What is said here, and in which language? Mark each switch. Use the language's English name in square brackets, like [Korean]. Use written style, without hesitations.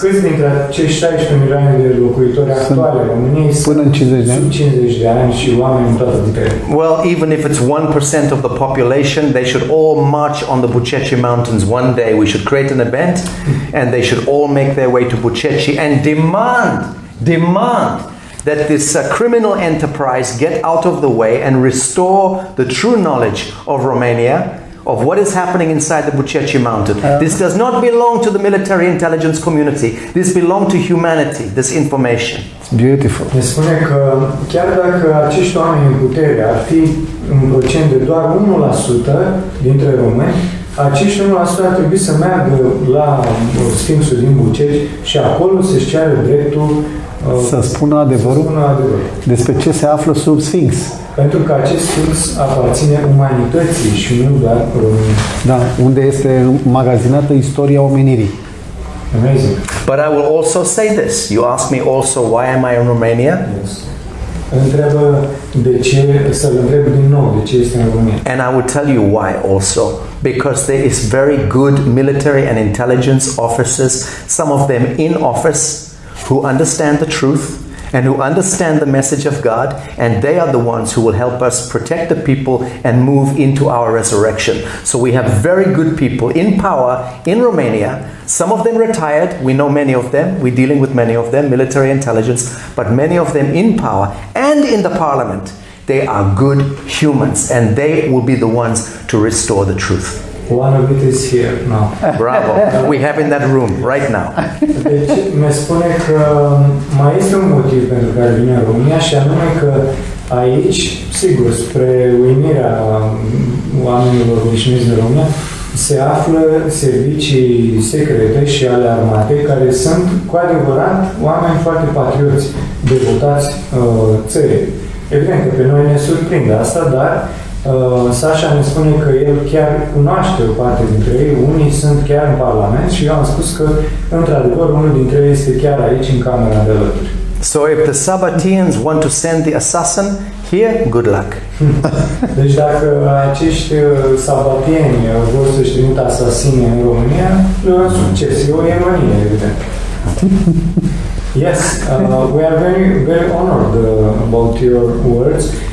[Romanian] Câți dintre cei 16 milioane de locuitori actuale în României Până în 50 de ani? sub 50 de ani și oameni în toată puterea? [English] Well, even if it's 1% of the population, they should all march on the Buceci Mountains one day. We should create an event and they should all make their way to Buceci and demand that this criminal enterprise get out of the way and restore the true knowledge of Romania, of what is happening inside the Buceci Mountain. This does not belong to the military intelligence community. This belongs to humanity, this information. It's beautiful. [Romanian] Ne spune că chiar dacă acești oameni în putere ar fi în procent de doar 1% dintre români, acești 1% ar trebui să meargă la Sfinxul din Buceci și acolo să-și ceară dreptul să spună adevărul despre ce se află sub Sfinx. Pentru că acest Sfinx aparține umanității și nu doar României. Da, unde este magazinată istoria omenirii. [English] Amazing. But I will also say this. You ask me also why am I in Romania? Yes. [Romanian] Întreabă de ce, să-l întreb din nou de ce este în România. [English] And I will tell you why also. Because there is very good military and intelligence officers, some of them in office, who understand the truth and who understand the message of God, and they are the ones who will help us protect the people and move into our resurrection. So we have very good people in power in Romania, some of them retired, we know many of them, we're dealing with many of them, military intelligence, but many of them in power and in the parliament. They are good humans and they will be the ones to restore the truth. One of it is here now. Bravo. We have in that room right now. [Romanian] Deci mi spune că mai este un motiv pentru care vine în România și anume că aici, sigur, spre uimirea oamenilor obișnuiți din România, se află servicii secrete și ale armatei care sunt cu adevărat oameni foarte patrioți, devotați țării. Evident că pe noi ne surprinde asta, dar Sacha ne spune că el chiar cunoaște o parte dintre ei, unii sunt chiar în Parlament și eu am spus că, într-adevăr, unul dintre ei este chiar aici, în camera de alături. [English] So if the Sabbateans want to send the assassin here, good luck. [Romanian] Deci dacă acești sabatieni vor să-și trimită asasine în România, le urăm succes. E o ironie, evident. [English] Yes, we are very, very honored about your words.